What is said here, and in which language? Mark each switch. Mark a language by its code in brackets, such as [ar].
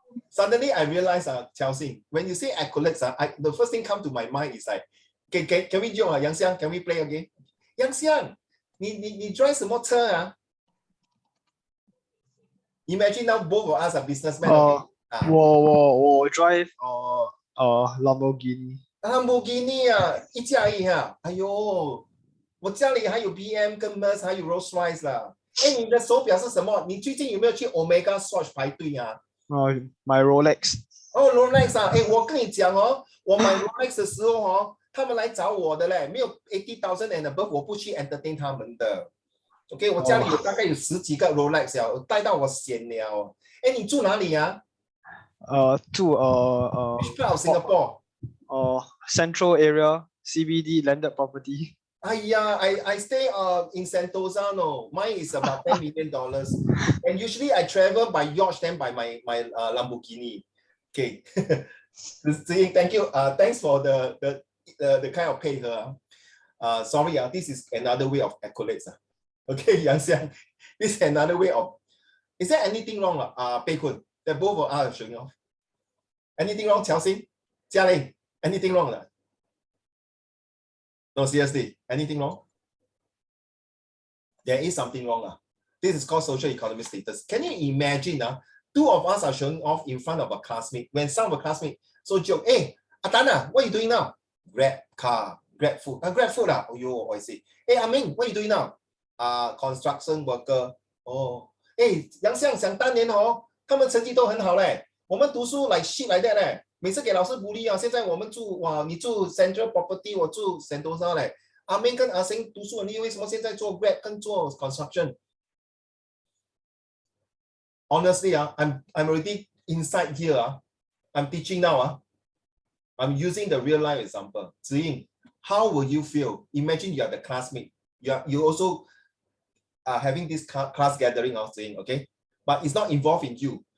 [en] Suddenly I realized, Chelsea, when you say accolades, the first thing come to my mind is like, can we do Yang Xiang? Can we play again? [zh] Yang Xiang, 你 drive 什么车啊? [en] Imagine now both of us are businessmen. [zh] 我 drive Lamborghini. Lamborghini 一架而已哎呦，我家里还有 BM 跟 Merc 还有 Rolls Royce 啦。哎，你的手表是什么？你最近有没有去 Omega Swatch 排队啊？买 Rolex。 Rolex 哎，我跟你讲我买 Rolex 的时候他们来找我的嘞，没有 [en] 80,000 and above [zh] 我不去 entertain 他们的。 OK， 我家里有大概有10几个 Rolex 我带到我闲了。哎，你住哪里啊？住 [en] Which part of Singapore? Central area, CBD landed property. I stay in Sentosa. No, mine is about $10 million. And usually I travel by yacht then by my Lamborghini. Okay. Thank you. Thanks for the kind of pay her. Sorry, this is another way of accolades. Okay, Yang Xiang. This is another way of. Is there anything wrong, Pei Kun? That both of us are showing off. Anything wrong, Chelsea? Jia Ling, anything wrong? No, seriously, anything wrong? There is something wrong. This is called social economic status. Can you imagine? Two of us are showing off in front of a classmate. When some of a classmate so joke, hey, Atana, what are you doing now? Grab car, Grab food. Grab food. Oh, yo, I see. Hey, Amin, what are you doing now? Construction worker. Oh, hey, [zh] Yang Xiang, 想当年他们成绩都很好嘞。我们读书 [en] like shit like that [zh] 嘞。每次给老师鼓励现在我们住你住 Central Property， 我住 Sentosa 嘞。阿明跟阿星读书很厉害，为什么现在做 Grab 跟做 Construction？ [en] Honestly, I'm already inside here. I'm teaching now. I'm using the real life example. Ziying, how will you feel? Imagine you are the classmate. You also are having this class gathering of saying, okay, but it's not involved in you.